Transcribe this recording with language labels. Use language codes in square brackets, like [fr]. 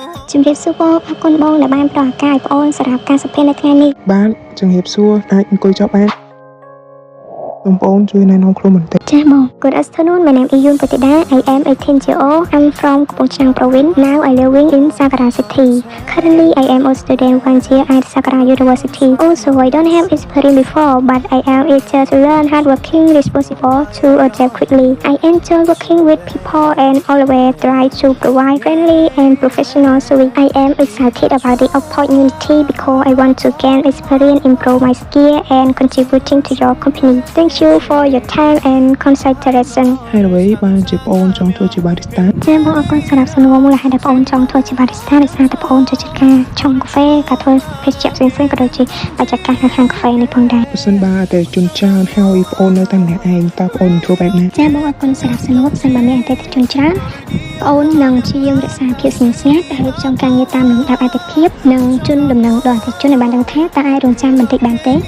[km] ជំរាបសួរបងអរគុណបងដែលបានផ្ដល់ឱកាសឲ្យបងសម្រាប់ការសភានៅថ្ងៃនេះ បាទជំរាបសួរអាចអង្គុយចុះបានបងប្អូនជួយណែនាំខ្លួនបន្តិច ចាបង [en] Good afternoon my name is Yun Patida I am 18 years old I'm from Kampong Chhnang province now I living in Sankara city currently I am a student 1 year at Sankara University also I don't have experience before but I am eager to learn hardworking responsible to adapt quickly I enjoy working with people and always try to provide friendly and professional service I am excited about the opportunity because I want to gain experience improve my skill and contributing to your company thank you for your time and consideration [km] ហើយអ្វីបានជាបងអូនចង់ធ្វើជា barista ចាបងអរគុណសម្រាប់សំណួរមូលហេតុដែលបងអូនចង់ធ្វើជា barista ដោយសារតែបងអូនចូលចិត្តការឆុងកាហ្វេការធ្វើភេសជ្ជៈផ្សេងៗក៏ដូចជាបច្ចេកទេសខាងកាហ្វេនេះផងដែរ បើសិនបើតែជនច្រើនហើយបងអូននៅតែម្នាក់ឯងតើបងអូនធ្វើបែបណា ចាបងអរគុណសម្រាប់សំណួរផ្សេងបើមានអតិថិជនច្រើនបងអូននឹងព្យាយាមរក្សាភាពស្ងៀមស្ងាត់ដែលរៀបចំការងារតាមលំដាប់អាទិភាពនិងជូនដំណឹងដល់អតិថិជនឲ្យបានដឹងថាតើអាចរងចាំបន្តិចបានទេ